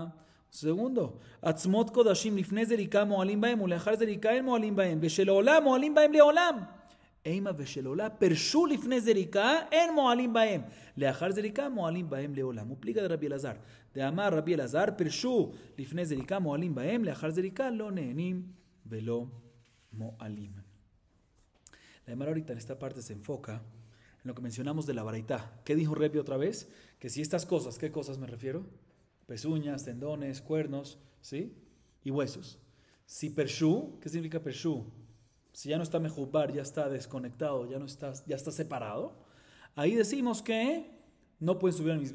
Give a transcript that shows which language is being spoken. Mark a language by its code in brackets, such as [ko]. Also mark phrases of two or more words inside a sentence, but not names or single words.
[he] סגונדו, עצמות קודשים לפני זריקה מועלים בהם, ולאחר זריקה אין מועלים בהם, ושלעולם מועלים בהם לעולם. אימה ושלעולה פרשו לפני זריקה, אין מועלים בהם. לאחר זריקה מועלים בהם לעולם. [arc] ופליגה דרבי אלעזר. [he] דאמר רבי אלעזר, פרשו לפני זריקה מועלים בהם, לאחר זריקה לא נהנים ולא מועלים. [es] La Gemara ahorita en esta parte se enfoca en lo que mencionamos de la baraitá. ¿Qué dijo Rebi otra vez? Que si estas cosas, ¿qué cosas me refiero? Pezuñas, tendones, cuernos, ¿sí? Y huesos. Si pershu, ¿qué significa pershu? Si ya no está mejubar, ya está desconectado, ya está separado, ahí decimos que no pueden subir al misbeach.